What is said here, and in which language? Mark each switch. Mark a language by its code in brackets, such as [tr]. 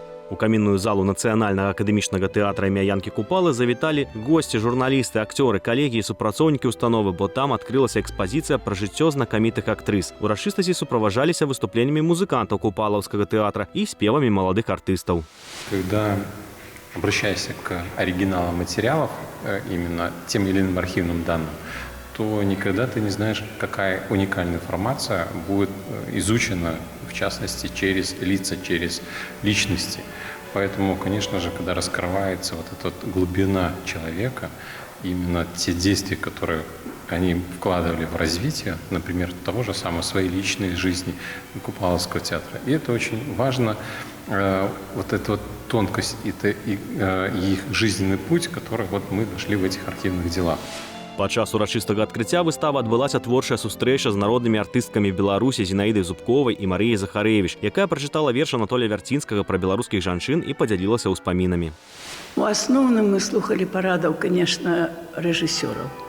[be] У камінную залу Нацыянальнага акадэмічнага тэатра імя Янкі Купалы завіталі госці, журналісты, акцёры, калегі і супрацоўнікі установы, бо там адкрылася экспазіцыя пра жыццё знакамітых актрыс. Урачыстасці суправажаліся выступленнямі музыкантаў Купалаўскага тэатра і спевамі маладых артыстаў. [ru] Когда обращаешься к оригиналам материалов, именно тем или иным архивным данным, то никогда ты не знаешь, какая уникальная информация будет изучена, в частности, через лица, через личности. Поэтому, конечно же, когда раскрывается вот эта глубина человека, именно те действия, которые они вкладывали в развитие, например, того же самого своей личной жизни Купаловского театра. И это очень важно, вот эта вот тонкость и их жизненный путь, который вот мы нашли в этих архивных делах. [be] Падчас урачыстага адкрыцця выставы адбылася творчая сустрэча з народнымі артысткамі Беларусі Зінаідай Зубковай і Марыяй Захарэвіч, якая прачытала верш Анатолія Вярцінскага пра беларускіх жанчын і падзялілася ўспамінамі. У асноўным мы слухалі парадаў, конечно, рэжысёраў.